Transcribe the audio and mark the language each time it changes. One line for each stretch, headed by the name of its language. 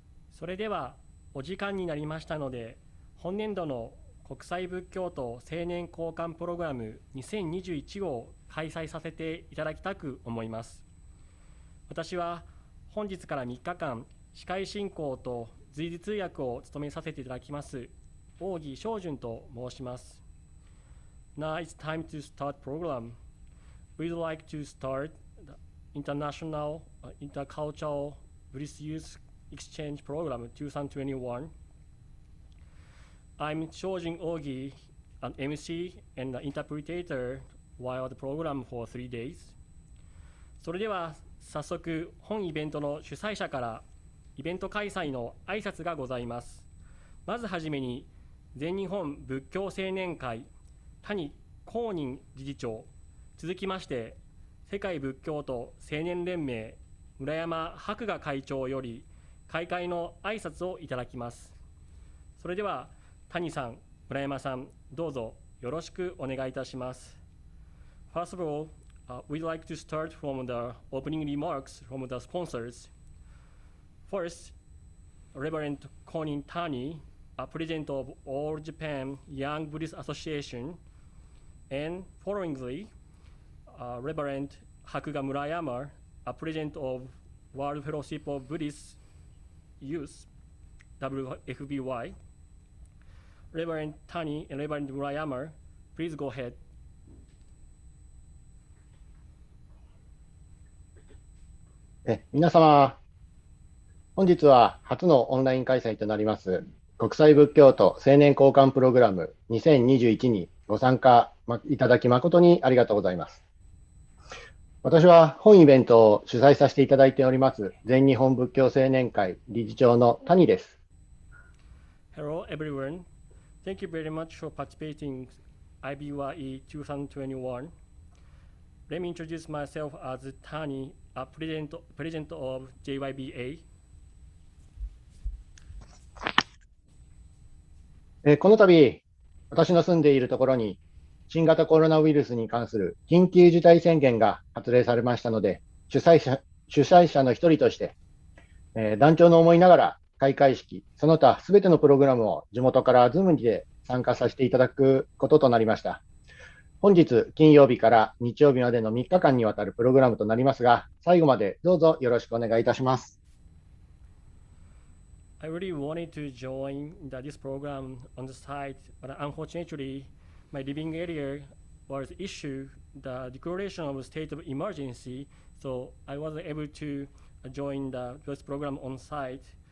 Japanese: それではお時間になりましたので、本年度の国際仏教徒青年交換プログラム2021を開催させていただきたく思います。私は本日から3日間、司会進行と随時通訳を務めさせていただきます、大木正順と申します。
English: Now it's time to start program. We'd like to start the International Intercultural Buddhist Youth Exchange Program 2021. I'm Shojin Ogi, an MC and an interpreter while the program for 3 days.
Japanese: それでは早速本イベントの主催者からイベント開催の挨拶がございます。まずはじめに全日本仏教青年会谷公認理事長、続きまして世界仏教徒青年連盟村山博雅会長より開会の挨拶をいただきます。それでは谷さん、村山さん、どうぞよろしくお願いいたします。
English: First of all, we'd like to start from the opening remarks from the sponsors. First, Rev. Konin Tani, President of All Japan Young Buddhist Association, and followingly, Rev. Hakuga Murayama, President of World Fellowship of Buddhist Youth, WFBY. Rev. Tani and Rev. Murayama, please go ahead.
Japanese: 皆様、本日は初のオンライン開催となります国際仏教徒青年交換プログラム2021にご参加いただき誠にありがとうございます。私は本イベントを主催させていただいております全日本仏教青年会理事長の谷です。
English: Hello everyone. Thank you very much for participating in IBYE2021. Let me introduce myself as Tani, President of JYBA.
Japanese: この度、私の住んでいるところに新型コロナウイルスに関する緊急事態宣言が発令されましたので、主催者の一人として、断腸の思いながら開会式、その他すべてのプログラムを地元から Zoom で参加させていただくこととなりました。本日金曜日から日曜日までの3日間にわたるプログラムとなりますが、最後までどうぞよろしくお願いいたします。
English: I really wanted to join this program on the site, but unfortunately, my living area was issued the declaration of state of emergency, so I wasn't able to join this program on site.